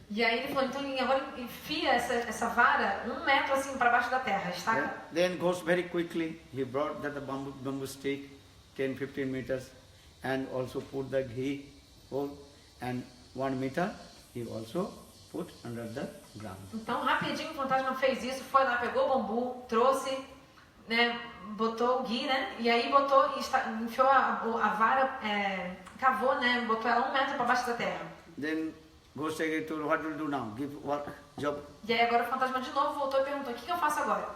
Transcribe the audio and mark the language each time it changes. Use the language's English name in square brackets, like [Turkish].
[Portuguese] E aí ele falou, então agora enfia essa vara 1 metro assim para baixo da terra, estaca. [English] Then goes very quickly, he brought the bamboo stick, 10, 15 meters, and also put the ghee hole, and 1 meter, he also put under the ground. [Portuguese] Então rapidinho o fantasma fez isso, foi lá, pegou o bambu, trouxe, né, botou o ghee, né, e aí botou, enfiou a vara, cavou, né, botou ela 1 metro para baixo da terra. [English] Then Ghost again told, what will do now? Give work, job. [Portuguese] E aí agora o fantasma de novo voltou e perguntou, o que eu faço agora?